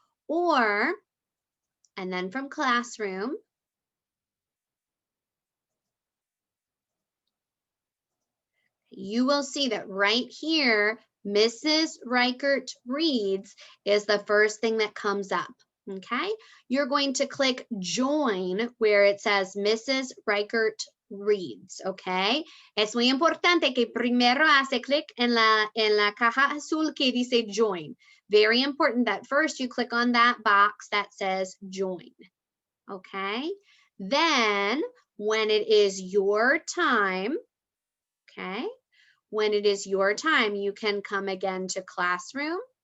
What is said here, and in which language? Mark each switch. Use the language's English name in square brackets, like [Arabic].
[English] And then from Classroom, you will see that right here, Mrs. Reichardt Reads is the first thing that comes up, okay? You're going to click Join where it says Mrs. Reichardt Reads, okay? [Spanish] Es muy importante que primero hace clic en la caja azul que dice Join. [English] Very important that first you click on that box that says Join, okay? Then when it is your time, okay? When it is your time, you can come again to Classroom.